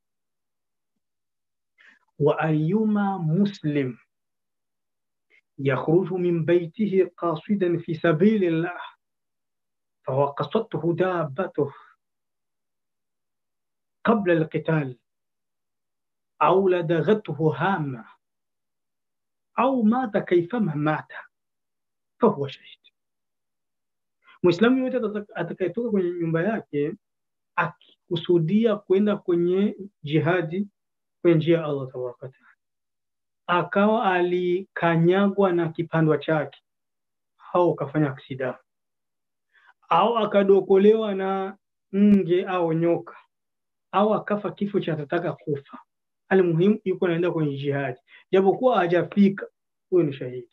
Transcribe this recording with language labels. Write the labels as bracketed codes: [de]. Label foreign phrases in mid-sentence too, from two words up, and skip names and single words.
[ar] وأيما مسلم يخرج من بيته قاصدا في سبيل الله فوقصته دابته قبل القتال أو لدغته هامة أو مات كيفما مات فهو شهيد. [sw] Muislamu yote atakayetoka kwenye nyumba yake akikusudia kwenda kwenye jihadi kwenye njia ya Allah [ar] تبارك وتعالى, [sw] akawa alikanyagwa na kipandwa chake au kafanya aksida au akadokolewa na nge au nyoka au akafa kifo cha atataka kufa, almuhimu yuko anaenda kwenye jihadi japokuwa hajafika, huyo ni shahidi.